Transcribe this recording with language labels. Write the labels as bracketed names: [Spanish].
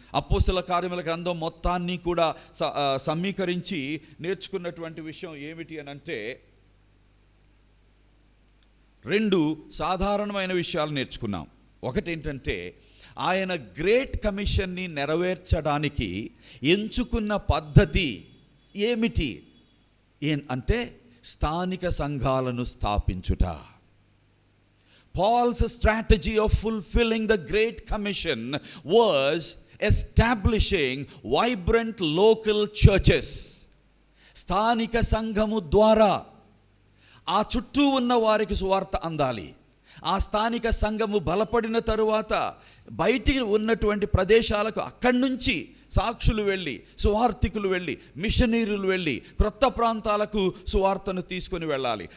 [Telugu] అపోస్తల కార్యముల గ్రంథం మొత్తాన్ని కూడా సమీకరించి నేర్చుకున్నటువంటి విషయం ఏమిటి అని అంటే, రెండు సాధారణమైన విషయాలు నేర్చుకున్నాం. ఒకటి ఏంటంటే, ఆయన గ్రేట్ కమిషన్ని నెరవేర్చడానికి ఎంచుకున్న పద్ధతి ఏమిటి అంటే స్థానిక సంఘాలను స్థాపించుట. [English] Paul's strategy of fulfilling the Great Commission was establishing vibrant local churches. [Telugu] స్థానిక సంఘము ద్వారా ఆ చుట్టూ ఉన్న వారికి సువార్త అందాలి. ఆ స్థానిక సంఘము బలపడిన తరువాత బయటికి ఉన్నటువంటి ప్రదేశాలకు అక్కడి నుంచి సాక్షులు వెళ్ళి, సువార్థికులు వెళ్ళి, మిషనరీలు వెళ్ళి క్రొత్త ప్రాంతాలకు సువార్తను తీసుకొని వెళ్ళాలి.